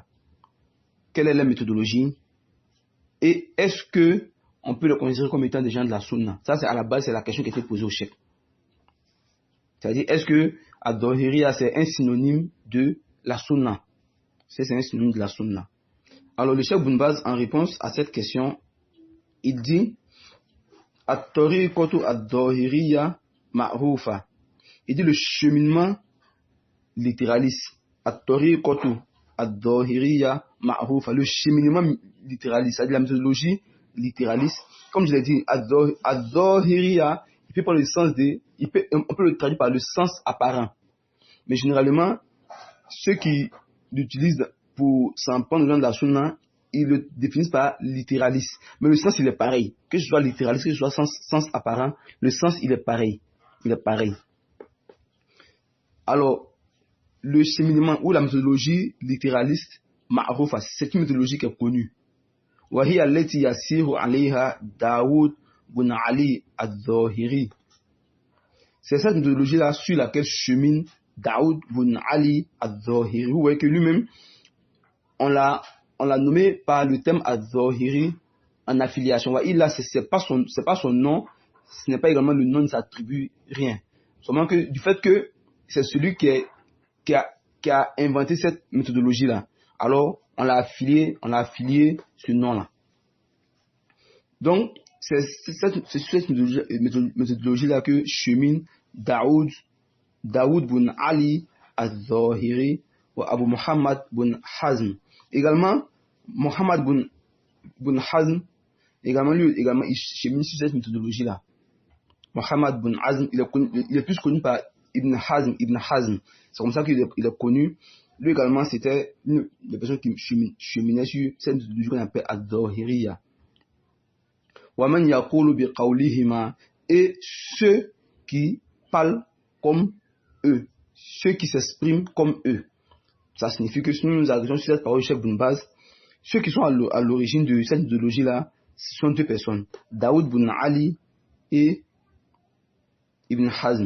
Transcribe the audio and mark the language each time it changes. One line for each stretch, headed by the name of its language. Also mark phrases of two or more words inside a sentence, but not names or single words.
French: Quelle est la méthodologie? Et est-ce que on peut le considérer comme étant des gens de la Sunna? Ça, c'est à la base, c'est la question qui a été posée au Cheikh. C'est-à-dire, est-ce que al-Zahiriya, c'est un synonyme de la Sunna? C'est un synonyme de la Sunna. Alors, le Cheikh Ibn Baz, en réponse à cette question, il dit
Arabic: الطريقة الظاهرية معروفة.
French: Il dit le cheminement littéraliste.
Arabic: الطريقة الظاهرية معروفة.
French: Le cheminement littéraliste, c'est-à-dire la méthodologie littéraliste. Comme je l'ai dit, ad-Zahiriya, il peut prendre le sens on peut le traduire par le sens apparent. Mais généralement, ceux qui l'utilisent pour s'en prendre aux gens de la Sunna, ils le définissent par littéraliste. Mais le sens, il est pareil. Que ce soit littéraliste, que ce soit sens apparent, le sens, il est pareil. Il est pareil. Alors, le cheminement ou la méthodologie littéraliste, ma'rufa, c'est une méthodologie qui est connue.
Arabic: وهي التي يسير عليها داود بن علي الظاهري.
French: C'est cette méthodologie-là sur laquelle chemine Daoud bin Ali al-Zahiri. Vous voyez que lui-même, on l'a nommé par le terme al-Zahiri en affiliation. Là, c'est pas son nom, ce n'est pas également le nom de sa tribu, rien. Seulement que du fait que c'est celui qui a inventé cette méthodologie-là. Alors, on l'a affilié ce nom-là. Donc, c'est cette méthodologie-là que chemine Daoud bin Ali al-Zahiri ou Abu Muhammad bin Hazm. Également, Muhammad bin Hazm, également, il chemine sur cette méthodologie-là. Muhammad bin Hazm, il est plus connu par Ibn Hazm. C'est comme ça qu'il est connu. Lui également, c'était une des personnes qui cheminait sur cette méthodologie qu'on appelle al-Zahiriya.
Arabic: وَمَنْ يَقُولُ بِقَوْلِهِمَا.
French: Et ceux qui parlent comme eux, ceux qui s'expriment comme eux. Ça signifie que si nous agissons sur cette parole de Cheikh Ibn Baz, ceux qui sont à l'origine de cette méthodologie-là, ce sont deux personnes, Daoud bin Ali et Ibn Hazm.